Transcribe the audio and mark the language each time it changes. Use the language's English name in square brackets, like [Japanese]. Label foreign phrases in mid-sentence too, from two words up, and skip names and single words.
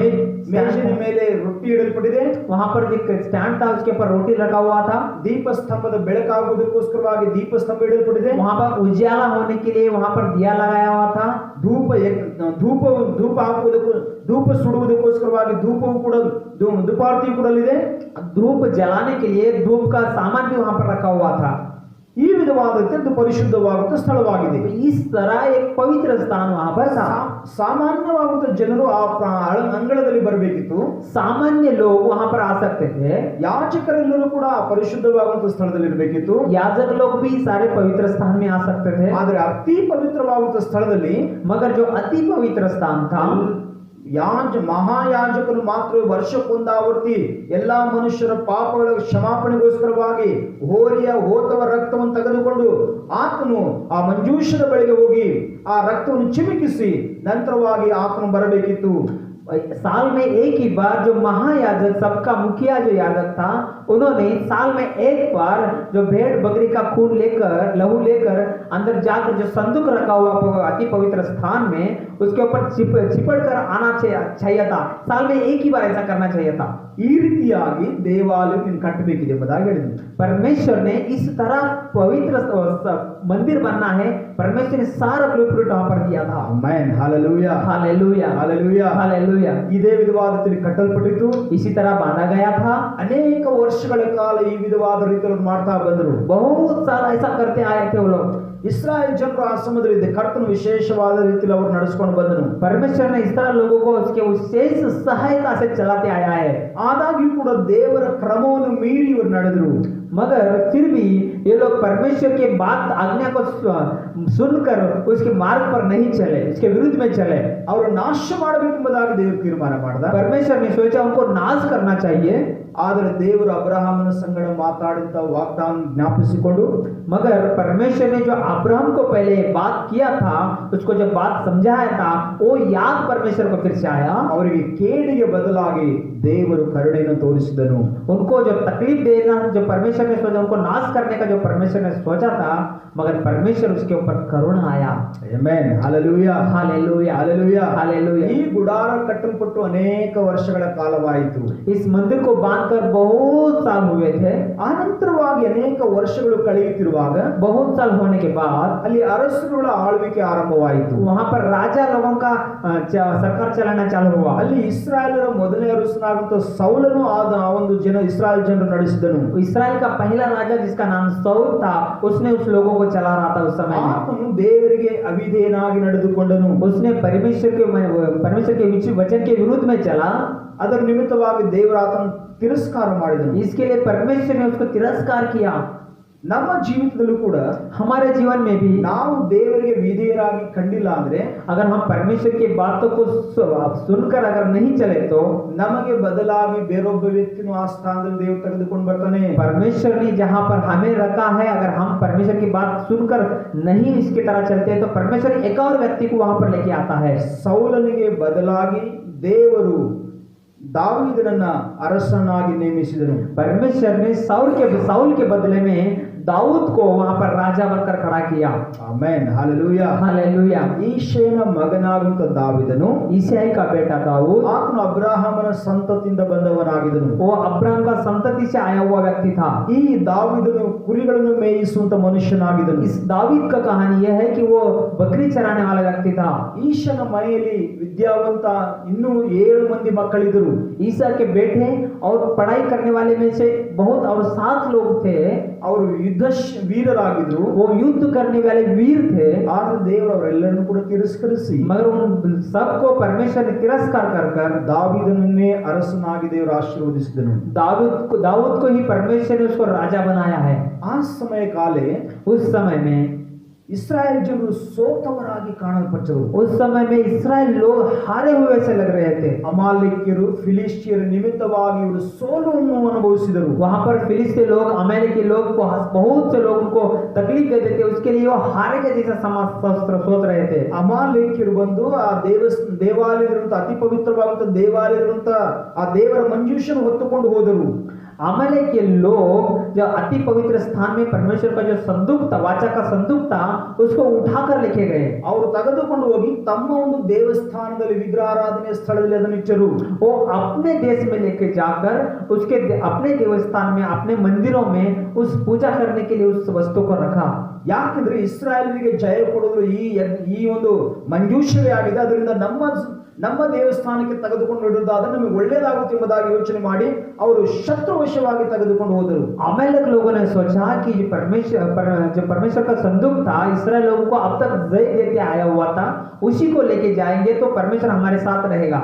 [Kannada] ಮೇಜಿನ ಮೇಲೆ ರೊಟ್ಟಿ ಇಡಲ್ಪಟ್ಟಿದೆ. [Hindi] वहां पर एक स्टैंड था, उसके ऊपर रोटी रखा हुआ था। [Kannada] ದೀಪ ಸ್ತಂಭದ ಬೆಳಕಾಗುವುದಕ್ಕೋಸ್ಕರವಾಗಿ ದೀಪ ಸ್ತಂಭ ಇಡಲ್ಪಟ್ಟಿದೆ. [Hindi] वहां पर उजाला होने के लिए वहां पर दिया लगाया हुआ था। [Kannada] ಧೂಪ ಹಾಕುವುದಕ್ಕೂ ಧೂಪ ಸುಡುವುದಕ್ಕೋಸ್ಕರವಾಗಿ ಧೂಪವು ಕೂಡ ಧೂಪಾರತಿ ಕೂಡ ಅಲ್ಲಿದೆ. [Hindi] धूप जलाने के लिए धूप का सामान भी वहां पर रखा हुआ था। [Kannada] ಈ ವಿಧವಾದ ಅತ್ಯಂತ ಪರಿಶುದ್ಧವಾದ ಸ್ಥಳವಾಗಿದೆ. [Hindi] इस तरह एक पवित्र स्थान वहां पर था। [Kannada] ಸಾಮಾನ್ಯವಾದ ಜನರು ಆ ಅಂಗಳದಲ್ಲಿ ಬರಬೇಕಿತ್ತು. [Hindi] सामान्य लोग वहां पर आ सकते थे। [Kannada] ಯಾಜಕರೆಲ್ಲರೂ ಕೂಡ ಪರಿಶುದ್ಧವಾದಂತಹ ಸ್ಥಳದಲ್ಲಿ ಇರಬೇಕಿತ್ತು. [Hindi] याजक लोग भी सारे पवित्र स्थान में आ सकते थे। [Kannada] ಆದರೆ ಅತಿ ಪವಿತ್ರವಾದಂತಹ ಸ್ಥಳದಲ್ಲಿ [Hindi] मगर जो अति पवित्र स्थान था, [Kannada] ಮಹಾಯಾಜಕರು ಮಾತ್ರ ವರ್ಷಕ್ಕೊಂದಾವರ್ತಿ ಎಲ್ಲಾ ಮನುಷ್ಯರ ಪಾಪಗಳ ಕ್ಷಮಾಪಣೆಗೋಸ್ಕರವಾಗಿ ಹೋತವ ರಕ್ತವನ್ನು ತೆಗೆದುಕೊಂಡು ಆತನು ಆ ಮಂಜೂಷದ ಬಳಿಗೆ ಹೋಗಿ ಆ ರಕ್ತವನ್ನು ಚಿಮುಕಿಸಿ ನಂತರವಾಗಿ ಆತನು ಬರಬೇಕಿತ್ತು. [Hindi] साल में एक ही बार जो महायाजक, सबका मुखिया जो याजक था, उन्होंने साल में एक बार जो भेड़ बकरी का खून लेकर, लहू लेकर अंदर जाकर जो संदूक रखा हुआ अति पवित्र स्थान में, उसके ऊपर चिपड़ कर आना चाहिए था। साल में एक ही बार ऐसा करना चाहिए था। [Kannada] ಈ ರೀತಿಯಾಗಿ ದೇವಾಲಯವನ್ನು ಕಟ್ಟಬೇಕಿದೆ ಎಂಬುದಾಗಿ ಹೇಳಿದರು. [Hindi] परमेश्वर ने इस तरह पवित्र मंदिर बनना है, परमेश्वर ने सारा ब्लूप्रिंट वहां पर दिया था। [Kannada] ಆಮೆನ್, ಹಾಲೆಲೂಯಾ, [Hindi] हालेलुया, [Kannada] ಹಾಲೆಲೂಯಾ, [Hindi] हालेलुया। [Kannada] ಇದೇ ವಿಧವಾದ ರೀತಿಯಲ್ಲಿ ಕಟ್ಟಲ್ಪಟ್ಟಿತು. [Hindi] इसी तरह बांधा गया था। [Kannada] ಅನೇಕ ವರ್ಷಗಳ ಕಾಲ ಈ ವಿಧವಾದ ರೀತಿಯಲ್ಲಿ ಮಾಡ್ತಾ ಬಂದರು. [Hindi] बहुत सारा ऐसा करते आए थे वो लोग। [Kannada] ಇಸ್ರಾಯೇಲ್ ಜನರು ಆ ಸಮಯದಲ್ಲಿ ಕರ್ತನು ವಿಶೇಷವಾದ ರೀತಿಯಲ್ಲಿ ಅವರು ನಡೆಸಿಕೊಂಡು ಬಂದನು. [Hindi] परमेश्वर ने इस तरह लोगों को उसके विशेष सहायता से चलाते आया है। [Kannada] ಆದಾಗ್ಯೂ ಕೂಡ ದೇವರ ಕ್ರಮವನ್ನು ಮೀರಿ ಇವರು ನಡೆದರು. [Hindi] मगर फिर भी ये लोग परमेश्वर के बात आज्ञा को सुनकर उसके मार्ग पर नहीं चले, उसके विरुद्ध में चले। [Kannada] ಅವರು ನಾಶ ಮಾಡಬೇಕೆಂಬುದಾಗಿ ದೇವರು ತೀರ್ಮಾನ ಮಾಡಿದ. [Hindi] परमेश्वर ने सोचा उनको नाश करना चाहिए। [Kannada] ಆದರೆ ದೇವರು ಅಬ್ರಹಾಮನ ಸಂಗಡ ಮಾತಾಡಿದ ವಾಗ್ದಾನ ಜ್ಞಾಪಿಸಿಕೊಂಡು, [Hindi] मगर परमेश्वर ने जो अब्राहम को पहले बात किया था, उसको जब बात समझाया था, वो याद परमेश्वर को फिर से आया। [Kannada] ಅವರಿಗೆ ಕೇಡಿಗೆ ಬದಲಾಗಿ ದೇವರು ಕರುಣೆಯನ್ನು ತೋರಿಸಿದನು. [Hindi] उनको जो तकलीफ देना जो परमेश्वर ने सोचा, उनको नाश करने का जो परमेश्वर ने सोचा था, मगर परमेश्वर उसके ऊपर करुणा आया। [Kannada] ಆಮೆನ್, ಹಾಲೆಲೂಯಾ, [Hindi] हालेलुया, [Kannada] ಹಾಲೆಲೂಯಾ, [Hindi] हालेलुया। [Kannada] ಈ ಗುಡಾರ ಕಟ್ಟಲ್ಪಟ್ಟು ಅನೇಕ ವರ್ಷಗಳ ಕಾಲವಾಯಿತು. [Hindi] इस मंदिर को बांधकर बहुत साल हुए थे। [Kannada] ಆನಂತರವಾಗಿ ಅನೇಕ ವರ್ಷಗಳು ಕಳೆಯುತ್ತಿರುವಾಗ [Hindi] बहुत साल होने के बाद [Kannada] ಅಲ್ಲಿ ಅರಸರುಗಳ ಆಳ್ವಿಕೆ ಆರಂಭವಾಯಿತು. [Hindi] वहां पर राजा लोगों का सरकार चलाना चालू हुआ। [Kannada] ಅಲ್ಲಿ ಇಸ್ರಾಯೇಲರ ಮೊದಲನೇ ಅರಸನಾದಂತ ಸೌಲನು ಆ ಒಂದು ಇಸ್ರಾಯೇಲ್ ಜನರು ನಡೆಸಿದನು. [Hindi] इस्राएल का का पहला राजा जिसका नाम सौल था, उसने उस लोगों को चला रहा था उस समय में। [Kannada] ಆತನು ದೇವರಿಗೆ ಅವಿಧೇಯನಾಗಿ ನಡೆದುಕೊಂಡನು. [Hindi] उसने परमेश्वर के वचन के विरुद्ध में चला, [Kannada] ಅದರ ನಿಮಿತ್ತವಾಗಿ ದೇವರು ಆತನ ತಿರಸ್ಕಾರ ಮಾಡಿದನು. [Hindi] इसके लिए परमेश्वर ने उसको तिरस्कार किया। [Kannada] ನಮ್ಮ ಜೀವಿತದಲ್ಲೂ ಕೂಡ [Hindi] हमारे जीवन में भी [Kannada] ನಾವು ದೇವರಿಗೆ ವಿಧೇಯರಾಗಿ ಕಂಡಿಲ್ಲ ಅಂದ್ರೆ, [Hindi] अगर हम परमेश्वर की बातों को सुनकर अगर नहीं चले तो [Kannada] ನಮಗೆ ಬದಲಾಗಿ ಬೇರೊಬ್ಬ ವ್ಯಕ್ತಿನೂ ಆ ಸ್ಥಾನದಲ್ಲಿ ದೇವರು ತೆಗೆದುಕೊಂಡು ಬರ್ತಾನೆ. [Hindi] परमेश्वर ने जहां पर हमें रखा है, अगर हम परमेश्वर की बात सुनकर नहीं इसकी तरह चलते हैं तो परमेश्वर एक और व्यक्ति को वहां पर लेके आता है। [Kannada] ಸೌಲನಿಗೆ ಬದಲಾಗಿ ದೇವರು ದಾವೀದನನ್ನ ಅರಸನಾಗಿ ನೇಮಿಸಿದನು. [Hindi] परमेश्वर ने साउल के बदले में दाऊद को वहां पर राजा बनकर खड़ा किया। [Kannada] ಆಮೆನ್, ಹಾಲೆಲೂಯಾ. [Hindi] हालेलुया। [Kannada] ಈಶೇನ ಮಗನಾಗುತ್ತ ದಾವೀದನು, [Hindi] ईसाई का बेटा दाऊद, [Kannada] ಆತನು ಅಬ್ರಹಾಮನ ಸಂತತಿಯಿಂದ ಬಂದವನಾಗಿದ್ದನು. [Hindi] वो अब्राहम का संतति से आया हुआ व्यक्ति था। [Kannada] ಈ ದಾವೀದನು ಕುರಿಗಳನ್ನು ಮೇಯಿಸುವಂತ ಮನುಷ್ಯನಾಗಿದ್ದನು. [Hindi] इस दाऊद का कहानी यह है कि वो बकरी चराने वाला व्यक्ति था। [Kannada] ಈಶನ ಮನೆಯಲ್ಲಿ ವಿದ್ಯಾವಂತ ಇನ್ನೂ 7 ಮಂದಿ ಮಕ್ಕಳಿದ್ದರು. [Hindi] ईसा के बेटे और पढ़ाई करने वाले में से बहुत और 7 लोग थे। [Kannada] ಅವರು ಯುದ್ಧ ವೀರರಾಗಿದ್ರು. [Hindi] वो युद्ध करने वाले वीर थे, [Kannada] ಆದ್ರೆ ದೇವರು ಅವರೆಲ್ಲರನ್ನು ಕೂಡ ತಿರಸ್ಕರಿಸಿ [Hindi] मगर उन सबको परमेश्वर ने तिरस्कार कर [Kannada] ದಾವೀದನನ್ನೇ ಅರಸನಾಗಿ ದೇವರು ಆಶೀರ್ವದಿಸಿದನು. [Hindi] दाऊद को ही परमेश्वर ने उसको राजा बनाया है। [Kannada] ಆ ಸಮಯ ಕಾಲೇ [Hindi] उस समय में [Kannada] ಇಸ್ರಾಯೇಲ್ ಜನರು ಸೋತವರಾಗಿ ಕಾಣಲ್ಪಟ್ಟರು. [Hindi] उस समय में इस्राएल लोग हारे हुए से लग रहे थे। [Kannada] ಅಮಾಲೇಕ್ಯರು ಫಿಲಿಸ್ಟಿಯರ ನಿಮಿತ್ತವಾಗಿ ಇವರು ಸೋಲನ್ನು ಅನುಭವಿಸಿದರು. [Hindi] वहां पर फिलिस्ती लोग, अमेरिकी के लोग को, बहुत से लोग उनको तकलीफ देते थे, उसके लिए वो हारे के जैसा सोच रहे थे। [Kannada] ಅಮಾಲೇಕ್ಯರು ಬಂದು ಆ ದೇವಾಲಯದಂತ ಅತಿ ಪವಿತ್ರವಾದಂತ ದೇವಾಲಯದಂತ ಆ ದೇವರ ಮಂಜೂಷನ್ನು ಹೊತ್ತುಕೊಂಡು ಹೋದರು. [Hindi] अमले के लोग जो अति पवित्र स्थान में परमेश्वर का जो संदूक था, वाचा का संदूक था, उसको उठाकर लेके गए। [Kannada] ಅವರು ತೆಗೆದುಕೊಂಡು ಹೋಗಿ ತಮ್ಮ ಒಂದು ದೇವಸ್ಥಾನದಲ್ಲಿ ವಿಗ್ರಹಾರಾಧನೆ ಸ್ಥಳದಲ್ಲಿ ಅದನ್ನು ಇಟ್ಟರು. [Hindi] वो अपने देश में लेके जाकर उसके अपने देवस्थान में, अपने मंदिरों में उस पूजा करने के लिए उस वस्तु को रखा। [Kannada] ಯಾಕೆಂದ್ರೆ ಇಸ್ರಾಯೇಲಿಗೆ ಜಯ ಕೊಡಲು ಈ ಒಂದು ಮಂಜೂಷವೇ ಆಗಿದೆ. ಅದರಿಂದ ನಮ್ಮ ದೇವಸ್ಥಾನಕ್ಕೆ ತೆಗೆದುಕೊಂಡು ಇಡುವುದಾದ್ರೆ ನಮಗೆ ಒಳ್ಳೆಯದಾಗುತ್ತೆ ಎಂಬುದಾಗಿ ಯೋಚನೆ ಮಾಡಿ ಅವರು ಶತ್ರುವಶವಾಗಿ ತೆಗೆದುಕೊಂಡು ಹೋದರು. [Hindi] अमेलेक लोगों ने सोचा कि जो परमेश्वर का संदूक था, इसराइल लोगों को अब तक जय देते आया हुआ था, उसी को लेके जाएंगे तो परमेश्वर हमारे साथ रहेगा।